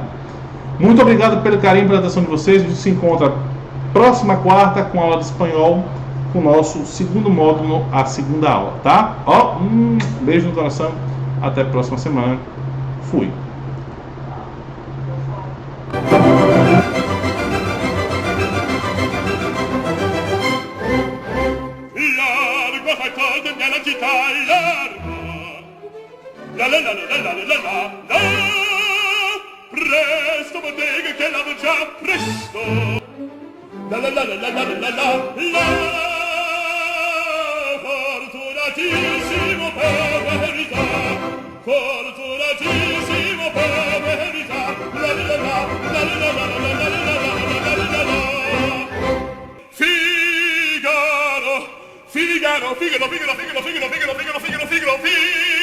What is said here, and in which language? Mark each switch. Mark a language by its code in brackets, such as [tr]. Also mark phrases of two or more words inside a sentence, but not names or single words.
[pt] Muito obrigado pelo carinho e pela atenção de vocês. A gente se encontra próxima quarta com aula de espanhol, com o nosso segundo módulo, a segunda aula, tá? Ó, beijo no coração, até a próxima semana. Fui. [it] Largo fai todo nella città, largo. La la la la la la la la la. Presto bottega che lavo già presto. La la la la la la la la la. Fortunatissimo per verità. Fortunatissimo per verità. La la la la la la la la la la la la la. Figaro, Figaro, Figaro, Figaro, Figaro, Figaro, Figaro, Figaro, Figaro, Figaro, Figaro.